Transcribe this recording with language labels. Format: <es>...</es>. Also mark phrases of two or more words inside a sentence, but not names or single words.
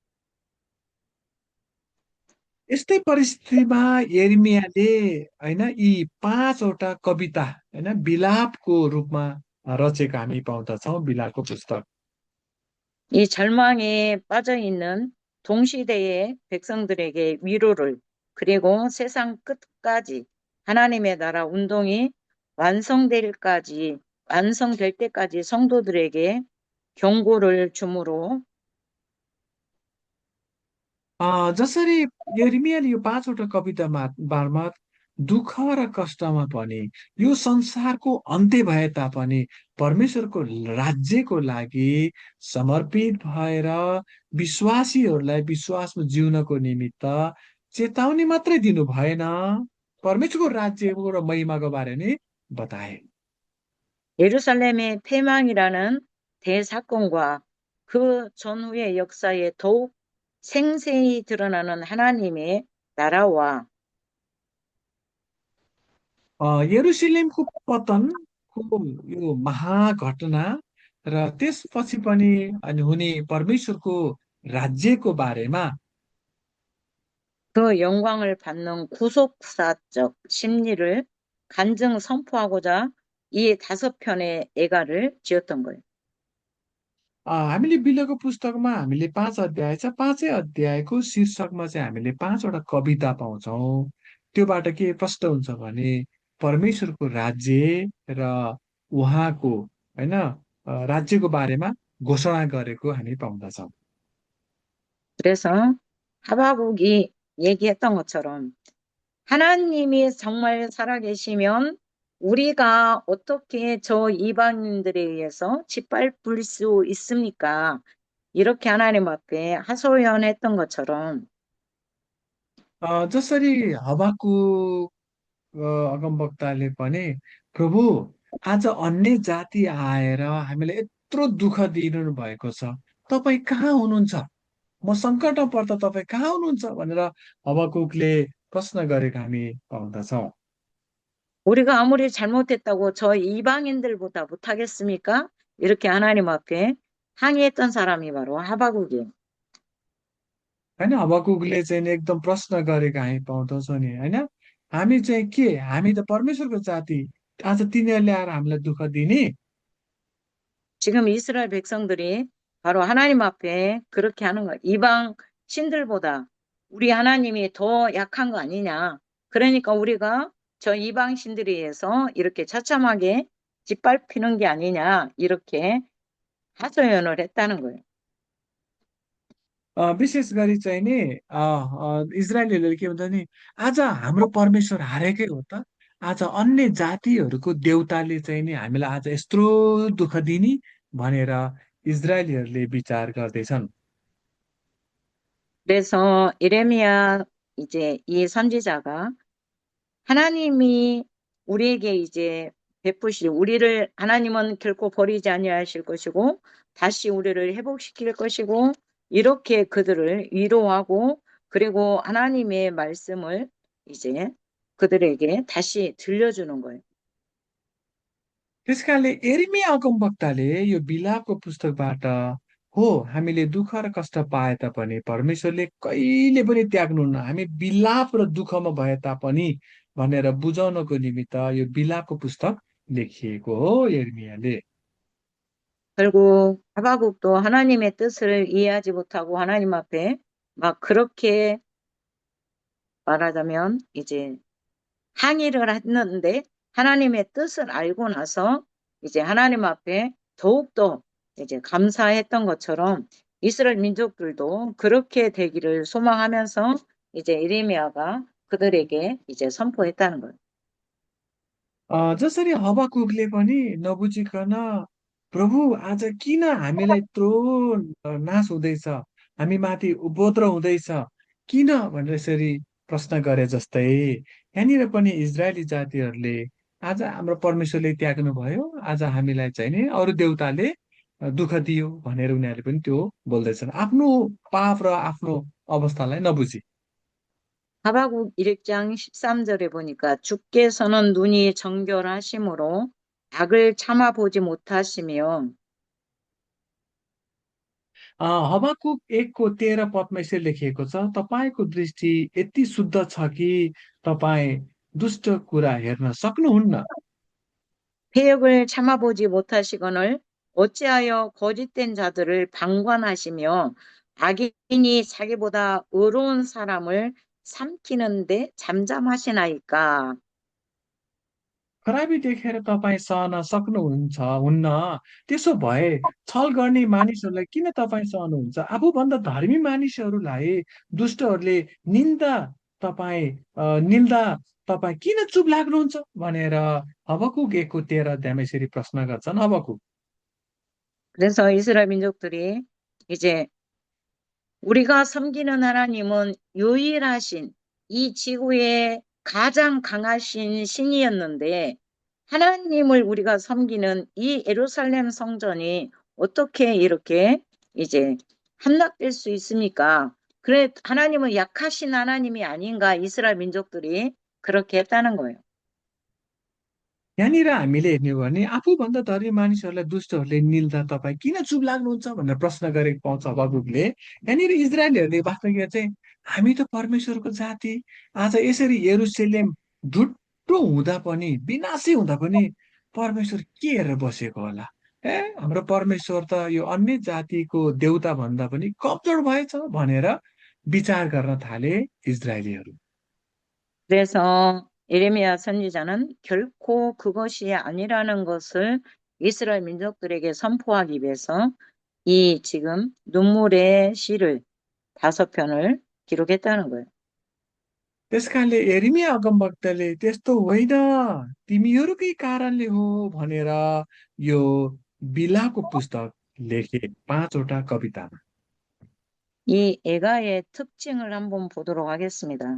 <ne>यस्तै परिस्थितिमा यिर्मयाले, होइन, यी पाँचवटा कविता, होइन, विलापको रूपमा रचेका हामी पाउँदछौँ, विलापको पुस्तक।</ne> <ko>이 절망에 빠져 있는 동시대의 백성들에게 위로를 그리고 세상 끝까지 하나님의 나라 운동이 완성될 때까지 성도들에게 경고를 주므로</ko> <ne>जसरी यिर्मयाले यो पाँचवटा कविता मार्फत दुःख र कष्टमा पनि यो संसारको अन्त्य भए तापनि परमेश्वरको राज्यको लागि समर्पित भएर विश्वासीहरूलाई विश्वासमा जिउनको निमित्त चेतावनी मात्रै दिनु भएन, परमेश्वरको राज्यको र महिमाको बारे नै बताए।</ne> <ko>예루살렘의 폐망이라는 대사건과 그 전후의 역사에 더욱 생생히 드러나는 하나님의 나라와</ko> <ne>यरुसलेमको पतनको यो महाघटना र त्यसपछि पनि अनि हुने परमेश्वरको राज्यको बारेमा</ne> <ko>그 영광을 받는 구속사적 심리를 간증 선포하고자 이 5편의 애가를 지었던 거예요.</ko> <ne>हामीले बिलको पुस्तकमा हामीले 5 अध्याय छ, 5 अध्यायको शीर्षकमा चाहिँ हामीले 5वटा कविता पाउँछौँ। त्योबाट के प्रष्ट हुन्छ भने परमेश्वरको राज्य र उहाँको, होइन, राज्यको बारेमा घोषणा गरेको हामी पाउँदछौँ।</ne> <ko>그래서 하바국이 얘기했던 것처럼 하나님이 정말 살아계시면 우리가 어떻게 저 이방인들에 의해서 짓밟을 수 있습니까? 이렇게 하나님 앞에 하소연했던 것처럼</ko> <ne>जसरी हबाकुक अगमवक्ताले पनि, प्रभु, आज अन्य जाति आएर हामीलाई यत्रो दुःख दिइरहनु भएको छ, तपाईँ कहाँ हुनुहुन्छ? म सङ्कटमा पर्दा तपाईँ कहाँ हुनुहुन्छ भनेर हबाकुकले प्रश्न गरेको हामी पाउँदछौँ।</ne> <ko>우리가 아무리 잘못했다고 저 이방인들보다 못하겠습니까? 이렇게 하나님 앞에 항의했던 사람이 바로 하바국이에요.</ko> <ne>होइन, हबाकुकले चाहिँ नि एकदम प्रश्न गरेको हामी पाउँदछौँ नि, होइन, हामी चाहिँ के, हामी त परमेश्वरको जाति, आज तिनीहरूले आएर हामीलाई दुःख दिने?</ne> <ko>지금 이스라엘 백성들이 바로 하나님 앞에 그렇게 하는 거예요. 이방 신들보다 우리 하나님이 더 약한 거 아니냐. 그러니까 우리가 저 이방 신들에 의해서 이렇게 처참하게 짓밟히는 게 아니냐. 이렇게 하소연을 했다는 거예요.</ko> <ne>विशेष गरी चाहिँ नि इजरायलीहरूले के भन्छ नि, आज हाम्रो परमेश्वर हारेकै हो त, आज अन्य जातिहरूको देउताले चाहिँ नि हामीलाई आज यत्रो दुःख दिने भनेर इजरायलीहरूले विचार गर्दैछन्।</ne> <ko>그래서 예레미야 이제 이 선지자가 하나님이 우리에게 이제 베푸실 우리를 하나님은 결코 버리지 아니하실 것이고 다시 우리를 회복시킬 것이고 이렇게 그들을 위로하고 그리고 하나님의 말씀을 이제 그들에게 다시 들려주는 거예요.</ko> <ne>त्यसकारणले यिर्मया अगमवक्ताले यो बिलापको पुस्तकबाट, हो, हामीले दुःख र कष्ट पाए तापनि परमेश्वरले कहिले पनि त्याग्नुहुन्न, हामी बिलाप र दुःखमा भए तापनि भनेर बुझाउनको निमित्त यो बिलापको पुस्तक लेखिएको हो यिर्मयाले।</ne> <ko>결국 하바국도 하나님의 뜻을 이해하지 못하고 하나님 앞에 막 그렇게 말하자면 이제 항의를 했는데 하나님의 뜻을 알고 나서 이제 하나님 앞에 더욱더 이제 감사했던 것처럼 이스라엘 민족들도 그렇게 되기를 소망하면서 이제 이레미야가 그들에게 이제 선포했다는 거예요.</ko> <ne>जसरी हबकुकले पनि नबुझिकन प्रभु आज किन हामीलाई यत्रो नाश हुँदैछ, हामी माथि उपद्रो हुँदैछ किन भनेर यसरी प्रश्न गरे जस्तै यहाँनिर पनि इजरायली जातिहरूले आज हाम्रो परमेश्वरले त्याग्नु भयो, आज हामीलाई चाहिँ नि अरू देवताले दुःख दियो भनेर उनीहरूले पनि त्यो बोल्दैछन् आफ्नो पाप र आफ्नो अवस्थालाई नबुझी।</ne> <ko>하박국 1장 13절에 보니까 주께서는 눈이 정결하심으로 악을 참아보지 못하시며</ko> <ne>हबकुक 1:13 यसरी लेखिएको छ, तपाईँको दृष्टि यति शुद्ध छ कि तपाईँ दुष्ट कुरा हेर्न सक्नुहुन्न।</ne> <ko>패역을 참아보지 못하시거늘 어찌하여 거짓된 자들을 방관하시며 악인이 자기보다 의로운 사람을 삼키는데 잠잠하시나이까.</ko> <ne>खराबी देखेर तपाईँ सहन सक्नुहुन्छ हुन्न, त्यसो भए छल गर्ने मानिसहरूलाई किन तपाईँ सहनुहुन्छ? आफूभन्दा धर्मी मानिसहरूलाई दुष्टहरूले निन्दा तपाईँ निन्दा तपाईँ किन चुप लाग्नुहुन्छ भनेर हबकुक 1:13 यसरी प्रश्न गर्छन् हबकुक।</ne> <ko>그래서 이스라엘 민족들이 이제 우리가 섬기는 하나님은 유일하신 이 지구의 가장 강하신 신이었는데 하나님을 우리가 섬기는 이 예루살렘 성전이 어떻게 이렇게 이제 함락될 수 있습니까? 그래, 하나님은 약하신 하나님이 아닌가 이스라엘 민족들이 그렇게 했다는 거예요.</ko> <ne>यहाँनिर हामीले हेर्ने हो भने आफूभन्दा धर्मी मानिसहरूलाई दुष्टहरूले निल्दा तपाईँ किन चुप लाग्नुहुन्छ भनेर प्रश्न गरेको पाउँछ हबकुकले। यहाँनिर इजरायलीहरूले वास्तवमा चाहिँ हामी त परमेश्वरको जाति, आज यसरी यरुशलेम धुट्टो हुँदा पनि विनाशी हुँदा पनि परमेश्वर के हेरेर बसेको होला? ए हाम्रो परमेश्वर त यो अन्य जातिको देउता भन्दा पनि कमजोर भएछ भनेर विचार गर्न थाले इजरायलीहरू।</ne> <ko>그래서 예레미야 선지자는 결코 그것이 아니라는 것을 이스라엘 민족들에게 선포하기 위해서 이 지금 눈물의 시를 5편을 기록했다는 거예요.</ko> <ne>त्यस कारणले यिर्मया अगमवक्ताले त्यस्तो होइन, तिमीहरूकै कारणले हो भनेर यो बिलाको पुस्तक लेखे 5वटा कवितामा।</ne> <ko>이 애가의 특징을 한번 보도록 하겠습니다.</ko>